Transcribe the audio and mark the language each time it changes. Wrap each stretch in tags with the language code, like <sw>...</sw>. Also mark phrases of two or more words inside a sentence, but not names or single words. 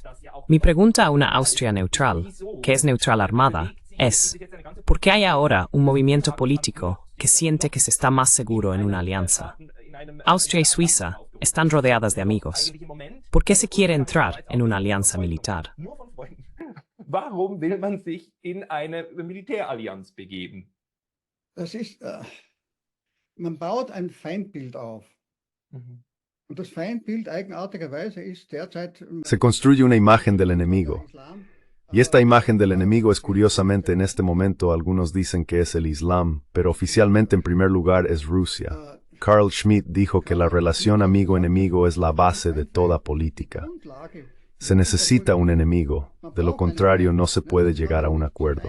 <es>Mi pregunta a una Austria neutral, que es neutral armada, es, ¿por qué hay ahora un movimiento político que siente que se está más seguro en una alianza? Austria y Suiza están rodeadas de amigos. ¿Por qué se quiere entrar en una alianza militar?</es> <de>Warum will man sich in eine Militärallianz begeben? Das ist, man baut ein Feindbild auf. Und das Feindbild eigenartigerweise ist derzeit</de> <es>Se construye una imagen del enemigo. Y esta imagen del enemigo es curiosamente en este momento algunos dicen que es el Islam, pero oficialmente en primer lugar es Rusia. Carl Schmitt dijo que la relación amigo-enemigo es la base de toda política. Se necesita un enemigo, de lo contrario no se puede llegar a un acuerdo.</es>